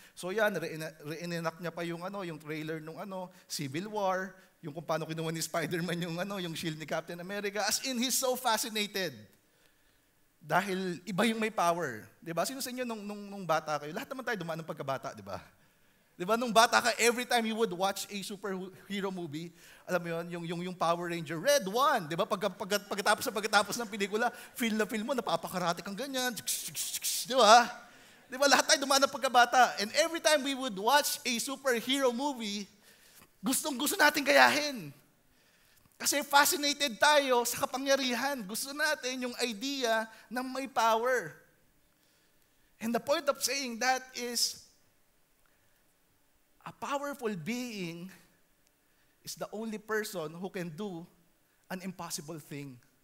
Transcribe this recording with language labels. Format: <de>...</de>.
<tl>So yan, re-enact niya pa yung trailer nung Civil War, yung kung paano kinuha ni Spider-Man yung shield ni Captain America.</tl> <en>As in, he's so fascinated.</en> <tl>Dahil iba yung may power. Diba? Sino sa inyo nung bata kayo? Lahat naman tayo dumaan ng pagkabata, diba? Diba? Nung bata ka,</tl> <en>every time you would watch a superhero movie,</en> <tl>alam mo yun, yung</tl> <en>Power Ranger, Red One, diba?</en> <tl>Pagkatapos ng pelikula, feel mo, napapakarate kang ganyan. Diba? Diba? Lahat tayo dumaan ng pagkabata.</tl> <en>And every time we would watch a superhero movie, gustong-gusto natin gayahin.</en> <tl>Kasi fascinated tayo sa kapangyarihan. Gusto natin yung idea ng may power.</tl> <en>And the point of saying that is, a powerful being is the only person who can do an impossible thing.</en>